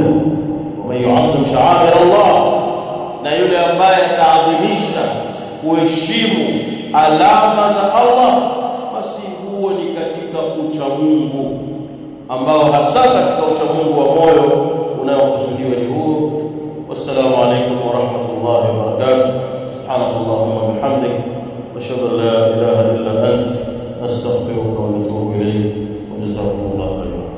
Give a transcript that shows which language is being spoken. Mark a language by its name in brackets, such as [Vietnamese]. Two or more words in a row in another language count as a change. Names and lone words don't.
[Arabic] ومن يعظم شعائر الله, [Swahili] na yule ambaye ataadhimisha kuheshimu alama za Allah, basi huo ni katika uchamungu ambao hasa katika uchamungu wa moyo unaokusudiwa ni huo. [Arabic] والسلام عليكم ورحمة الله وبركاته. سبحانك اللهم وبحمدك، أشهد أن لا إله إلا أنت، نستغفرك ونتوب إليك، وجزاكم الله خيرا.